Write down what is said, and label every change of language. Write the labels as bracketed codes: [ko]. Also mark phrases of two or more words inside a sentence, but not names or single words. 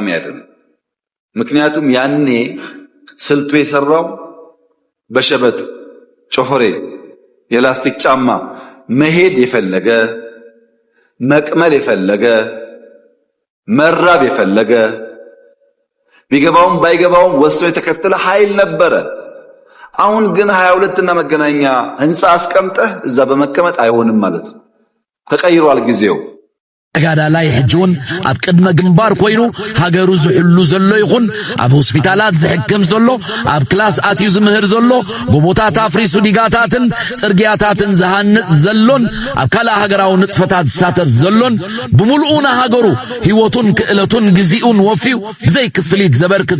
[am] አይደለም። ምክንያቱም ያኔ ስልቱ የሰራው በሸበጥ ጮሆሬ የላስቲክ ጫማ መሄድ የፈለገ መቅመል የፈለገ መራብ የፈለገ ቢገባውም ባይገባውም ወስኖ የተከተለ ኃይል ነበረ። አሁን ግን 22 እና መገናኛ ህንጻ አስቀምጠህ እዛ በመቀመጥ አይሆንም ማለት ነው። ተቀይሯል ጊዜው። [ti] ተጋዳ ላይ ሕጅውን ኣብ ቅድመ ግንባር ኮይኑ ሃገሩ ዝሕሉ ዘሎ ይኹን ኣብ ሆስፒታላት ዝሕክም ዘሎ ኣብ ክላስ ኣትዩ ዝምህር ዘሎ ጎቦታት ኣፍሪሱ ዲጋታትን ጽርግያታትን ዝሃንጽ ዘሎን ኣብ ካልእ ሃገራዊ ንጥፈታት ዝሳተፍ ዘሎን ብምልኡና ሃገሩ ህይወቱን ክእለቱን ግዚኡን ወፊዩ ብዘይ ክፍሊት ዘበርክት